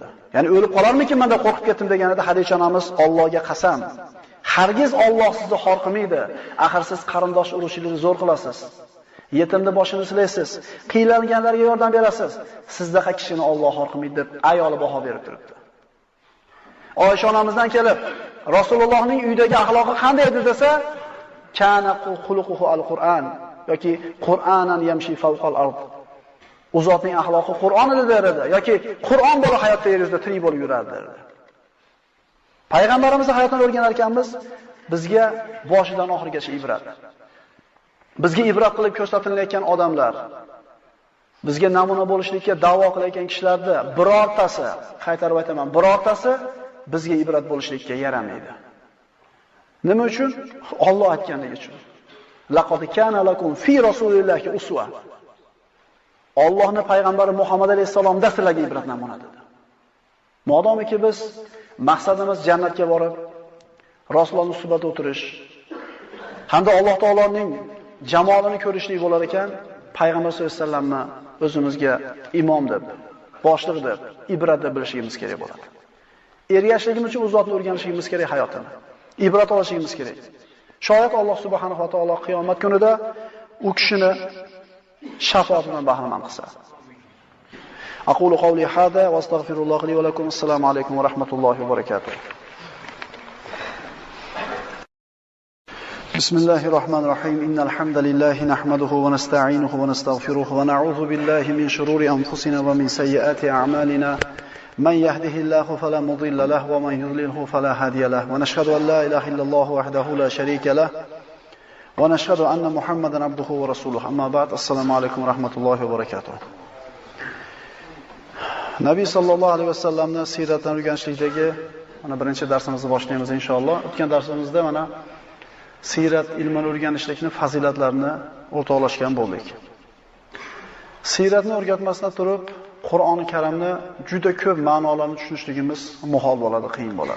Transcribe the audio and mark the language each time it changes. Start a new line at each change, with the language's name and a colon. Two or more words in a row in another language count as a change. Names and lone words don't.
Uzbek: Ya'ni o'lib qolarmikin menda qo'rqib ketdim deganida Hadicha onamiz Allohga qasam, hargiz Alloh sizni xor qilmaydi. Axir siz qarindosh urushingizni zo'r qilasiz. Yetimni boshini silaysiz, qiylanganlarga yordam berasiz. Sizdaqa kishini Alloh xor qilmaydi deb ayoli baho berib turibdi. Oysha onamizdan kelib, Rasulullohning uydagi axloqi qanday edi desa,
Arabic: كان خلقه القرآن yoki قرآنا يمشي فوق الأرض.
Uzbek: U zotning axloqi Qur'on edi derdi yoki Qur'on bo'lib hayotda yer yuzida tirik bo'lib yurardi derdi. Payg'ambarimizning hayotini o'rganar ekanmiz, bizga boshidan oxirigacha ibrat. Bizga ibrat qilib ko'rsatilayotgan odamlar, bizga namuna bo'lishlikka da'vo qilayotgan kishilarda birortasi, qaytarib aytaman, birortasi bizga ibrat bo'lishlikka yaramaydi. Nima uchun? Alloh aytganligi uchun.
Arabic: لقد كان لكم في رسول الله أسوة.
Uzbek: Allohning payg'ambari Muhammad alayhisalomda sizlarga ibrat namuna dedi. Modomiki biz maqsadimiz jannatga borib, Rasulullohning suhbatida o'tirish hamda Alloh taoloning jamolini ko'rishlik bo'lar ekan, payg'ambar
Arabic: صلى الله عليه وسلمni
Uzbek: o'zimizga imom deb, boshliq deb, ibrat deb bilishimiz kerak bo'ladi. Ergashligimiz uchun u zotni o'rganishimiz kerak hayotini. Ibrat olishimiz kerak. Shoyat Alloh
Arabic: سبحانه وتعالى
Uzbek: qiyomat kunida u kishini shafoatidan bahramand qilsa.
Arabic: أقول قولي هذا وأستغفر الله لي ولكم. السلام عليكم ورحمة الله وبركاته. بسم الله الرحمن الرحيم إن الحمد لله نحمده ونستعينه ونستغفره ونعوذ بالله من شرور أنفسنا ومن سيئات أعمالنا من يهده الله فلا مضل له ومن يضلله فلا هادي له ونشهد أن لا إله إلا الله وحده لا شريك له ونشهد أن محمدا عبده ورسوله أما بعد السلام عليكم ورحمة الله وبركاته
Uzbek: Nabiy sallallohu alayhi vasallamning siyratini o'rganishlikdagi mana birinchi darsimizni boshlaymiz inshaalloh. O'tgan darsimizda mana Sirat ilmini o'rganishlikning fazilatlarini o'rtoqlashgan bo'ldik. Siratni o'rgatmasdan turib, Qur'oni Karimni juda ko'p ma'nolarni tushunishligimiz muhol bo'ladi, qiyin bo'ladi.